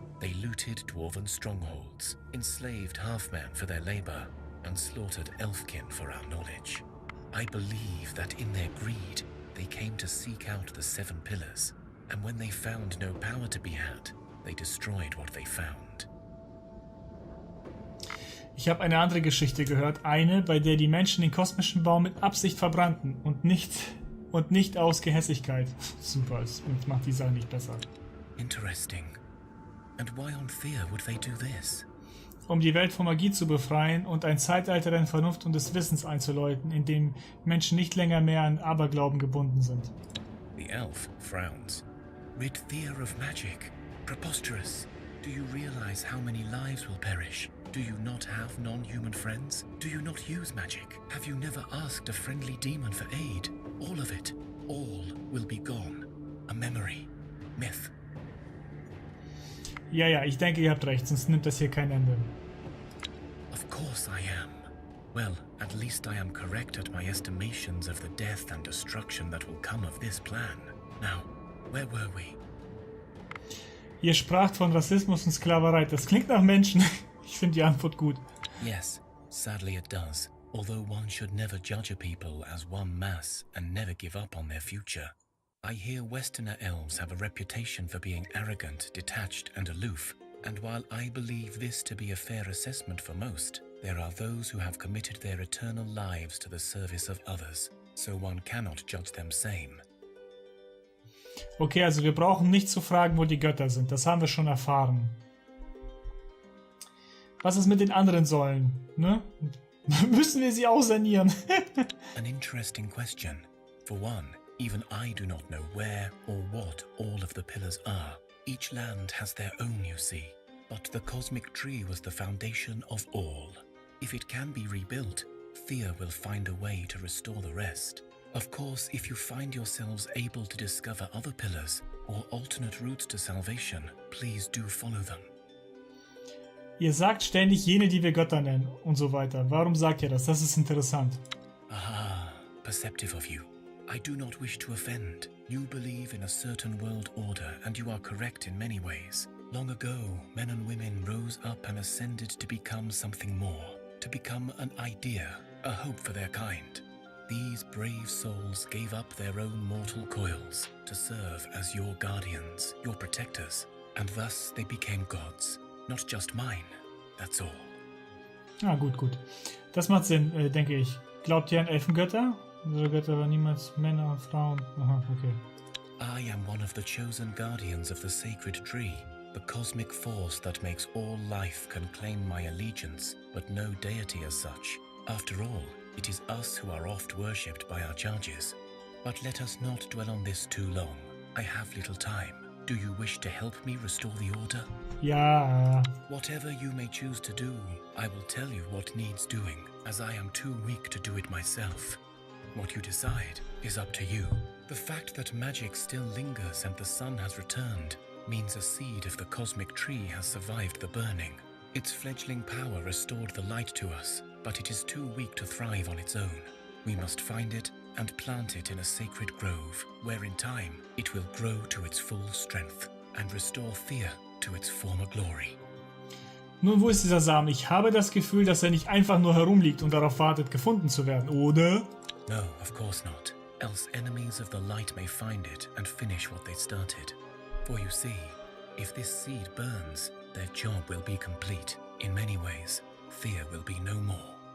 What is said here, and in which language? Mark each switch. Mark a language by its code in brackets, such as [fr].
[en] They looted dwarven strongholds, enslaved half-men for their labor, and slaughtered elfkin for our knowledge. I believe that in their greed, they came to seek out the 7 pillars, and when they found no power to be had, they destroyed what they found. [de] Ich habe eine andere Geschichte gehört, eine, bei der die Menschen den kosmischen Baum mit Absicht verbrannten und nicht aus Gehässigkeit. Super, das macht die Sache nicht besser. [en] Interesting. And why on Thea would they do this? [de] Um die Welt von Magie zu befreien und ein Zeitalter der Vernunft und des Wissens einzuläuten, in dem Menschen nicht länger mehr an Aberglauben gebunden sind. [en] The elf frowns. Rid Thea of magic. Preposterous. Do you realize how many lives will perish? Do you not have non-human friends? Do you not use magic? Have you never asked a friendly demon for aid? All of it. All will be gone. A memory. Myth. [de] Ja, ich denke, ihr habt recht, sonst nimmt das hier kein Ende. [en] Of course I am. Well, at least I am correct at my estimations of the death and destruction that will come of this plan. Now, where were we? [de] Ihr spracht von Rassismus und Sklaverei. Das klingt nach Menschen. Ich finde die Antwort gut. [en] Yes, sadly it does. Although one should never judge a people as one mass and never give up on their future. I hear Westerner elves have a reputation for being arrogant, detached, and aloof, and while I believe this to be a fair assessment for most, There are those who have committed their eternal lives to the service of others, so one cannot judge them same. [de] Okay, also wir brauchen nicht zu fragen, wo die Götter sind. Das haben wir schon erfahren. Was ist mit den anderen Säulen? Ne? Müssen wir sie auch sanieren? [en] An interesting question. For one, even I do not know where or what all of the pillars are. Each land has their own, you see. But the cosmic tree was the foundation of all. If it can be rebuilt, Thea will find a way to restore the rest. Of course, if you find yourselves able to discover other pillars or alternate routes to salvation, please do follow them. [de] Ihr sagt ständig jene, die wir Götter nennen und so weiter. Warum sagt ihr das? Das ist interessant. [en] Aha, perceptive of you. I do not wish to offend. You believe in a certain world order, and you are correct in many ways. Long ago, men and women rose up and ascended to become something more, to become an idea, a hope for their kind. These brave souls gave up their own mortal coils to serve as your guardians, your protectors, and thus they became gods. Not just mine, that's all. [de] Ah, gut. Das macht Sinn, denke ich. Glaubt ihr an Elfengötter? Unsere Götter waren niemals Männer und Frauen. Aha, okay. [en] I am one of the chosen guardians of the sacred tree, the cosmic force that makes all life can claim my allegiance, but no deity as such. After all, it is us who are oft worshipped by our charges. But let us not dwell on this too long. I have little time. Do you wish to help me restore the order? [de] Ja. [en] Whatever you may choose to do, I will tell you what needs doing, as I am too weak to do it myself. What you decide is up to you. The fact that magic still lingers and the sun has returned means a seed of the cosmic tree has survived the burning. Its fledgling power restored the light to us, but it is too weak to thrive on its own. We must find it and plant it in a sacred grove, where in time it will grow to its full strength and restore Thea to its former glory. [de] Nun, wo ist dieser Samen? Ich habe das Gefühl, dass er nicht einfach nur herumliegt und darauf wartet, gefunden zu werden, oder? [en] No, of course not. Else enemies of the light may find it and finish what they started. For you see, if this seed burns, their job will be complete. In many ways, Thea will be no more.